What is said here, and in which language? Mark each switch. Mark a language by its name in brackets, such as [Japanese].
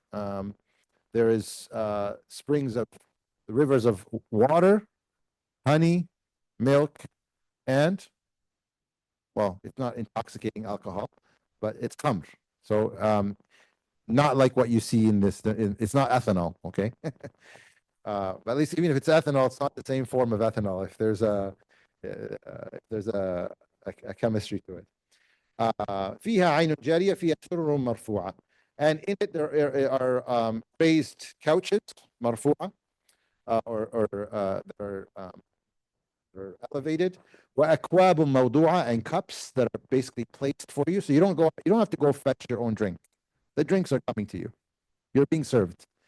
[English] There is rivers of water, honey, milk, and, well, it's not intoxicating alcohol, but it's khamr. So not like what you see in this. It's not ethanol, okay? But at least even if it's ethanol, it's not the same form of ethanol. If there's a chemistry to it. [Arabic] فيها عين جارية فيها سرر مرفوعة. [English] And in it there are raised couches, مرفوعة, or elevated. [Arabic] وأكواب موضوعة, [English] and cups that are basically placed for you. So you don't have to go fetch your own drink. The drinks are coming to you. You're being served.